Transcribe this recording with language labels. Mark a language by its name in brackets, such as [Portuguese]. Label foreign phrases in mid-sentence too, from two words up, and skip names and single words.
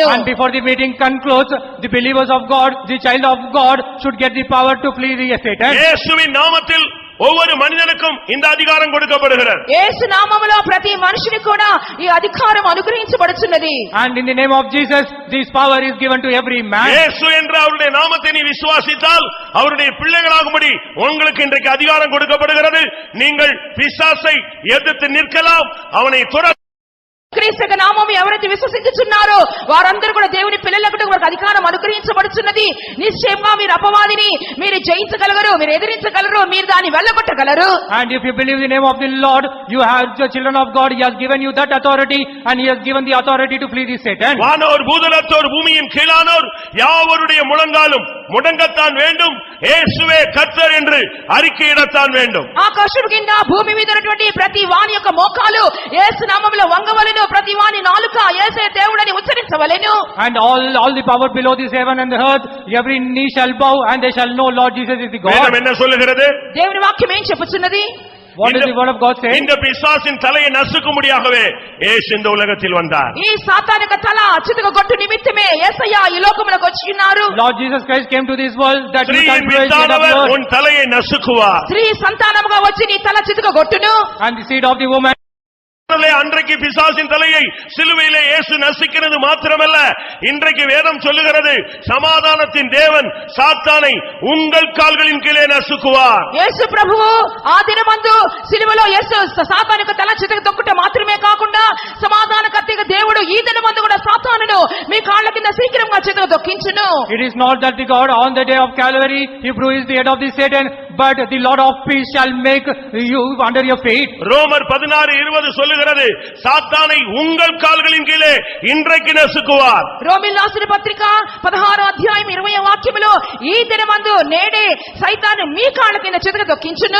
[English] And before the meeting concludes, the believers of God, the child of God should get the power to flee the Satan. [Tamil] இயேசுவின் நாமத்தில் ஒவ்வொரு மனிதனுக்கும் இந்த அதிகாரம் கொடுக்கப்படுகிறது. [Telugu] యేసు నామములో ప్రతి మనిషిని కూడా ఈ అధికారం అనుగ్రహించబడుచున్నది. [English] And in the name of Jesus, this power is given to every man. [Tamil] இயேசு என்ற அவருடைய நாமத்தை நீ விசுவாசித்தால் அவருடைய பிள்ளைகளாகும்படி உங்களுக்கு இன்றைக்கு அதிகாரம் கொடுக்கப்படுகிறது. நீங்கள் பிசாசை எதிர்த்து நிற்கலாம், அவனை துரத்த [Telugu] క్రీస్తు యొక్క నామము ఎవరైతే విశ్వసించుచున్నారో వారందరూ కూడా దేవుని పిల్లలకు వారికి అధికారం అనుగ్రహించబడుచున్నది. నిశ్చయంగా మీరు అపవాదిని మీరు జయించగలరు, మీరు ఎదిరించగలరు, మీరు దాన్ని వెళ్ళగొట్టగలరు. [English] And if you believe the name of the Lord, you have the children of God. He has given you that authority, and He has given the authority to flee the Satan. [Tamil] வானோர் பூதலத்தோர் பூமியின் கீழானோர் யாவருடைய முழங்காலும் முடங்கத்தான் வேண்டும், இயேசுவே கர்த்தர் என்று அறிக்கையிடத்தான் வேண்டும். [Telugu] ఆకాశం కింద భూమి మీద ఉన్నటువంటి ప్రతి వాని యొక్క మోకాలు యేసు నామములో వంగవలెను, ప్రతి వాని నాలుక యేసే దేవుడని ఉచ్చరించవలెను. [English] And all the power below this heaven and the earth, every knee shall bow, and they shall know Lord Jesus is the God. [Tamil] வேதம் என்ன சொல்லுகிறது? [Telugu] దేవుని వాక్యం ఏం చెప్పుచున్నది? [English] What does the word of God say? [Tamil] இந்த பிசாசின் தலையை நசுக்கும்படியாகவே இயேசு இந்த உலகத்தில் வந்தார். [Telugu] ఈ సాతానిక తల చితకగొట్టు నిమిత్తమే యేసయ్య ఈ లోకమునకు వచ్చి ఉన్నారు. [English] Lord Jesus Christ came to this world that He [Tamil] ஸ்திரீயின் [English] can praise the [Tamil] வித்தானவர் [English] Lord. [Tamil] உன் தலையை நசுக்குவார். [Telugu] స్త్రీ సంతానముగా వచ్చి నీ తల చితకగొట్టును. [English] And the seed of the woman. [Tamil] அன்றைக்கு பிசாசின் தலையை சிலுவையிலே இயேசு நசுக்கிறது மாத்திரமல்ல, இன்றைக்கு வேதம் சொல்லுகிறது சமாதானத்தின் தேவன் சாத்தானை உங்கள் கால்களின் கீழே நசுக்குவார். [Telugu] యేసు ప్రభువు ఆ దినమందు సిలువలో యేసు సాతానుకు తల చితక తొక్కుట మాత్రమే కాకుండా సమాధానకర్తగా దేవుడు ఈ దినమందు కూడా సాతానును మీ కాళ్ళ కింద శీఘ్రంగా చితక తొక్కించును. [English] It is not that the God on the day of Calvary He bruised the head of the Satan, but the Lord of peace shall make you under your feet. [Tamil] ரோமர் 16:20 சொல்லுகிறது சாத்தானை உங்கள் கால்களின் கீழே இன்றைக்கு நசுக்குவார். [Telugu] రోమీయుల రాసిన పత్రిక 16వ అధ్యాయం 20వ వాక్యములో ఈ దినమందు నేడే సైతాను మీ కాళ్ళ కింద చితక తొక్కించును.